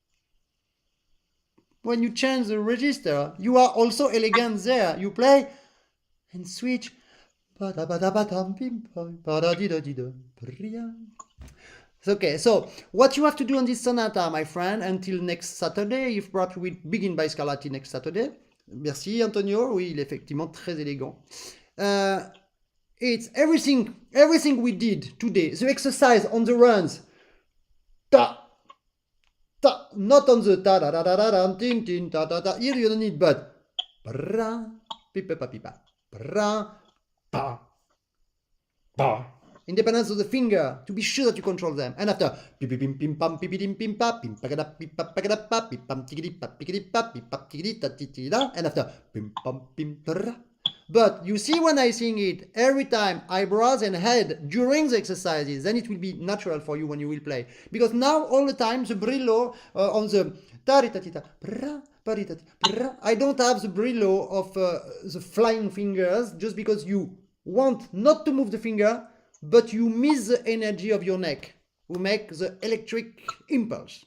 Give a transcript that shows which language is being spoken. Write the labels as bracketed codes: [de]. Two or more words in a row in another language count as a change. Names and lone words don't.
[en] When you change the register, you are also elegant there. You play and switch. Okay, so what you have to do on this sonata, my friend, until next Saturday, if perhaps we begin by Scarlatti next Saturday, [fr] Merci Antonio, oui, il est effectivement très élégant. [en] It's everything we did today, the exercise on the runs. Ta, ta, not on the ta da da da da da, tin tin ta ta ta. Here you don't need but. Bra, pipa pa pipa. Bra, pa, pa. Independence of the finger to be sure that you control them. And after pim pim pim pam pim pim pim pa pim pagada pim pa pagada pa pim pam tigidi pa pigidi pa pim pam tigidi ta titi da. And after pim pam pim tra. But you see when I sing it every time eyebrows and head during the exercises, then it will be natural for you when you will play. Because now all the time the brillo on the taritatita I don't have the brillo of the flying fingers just because you want not to move the finger, but you miss the energy of your neck who make the electric impulse.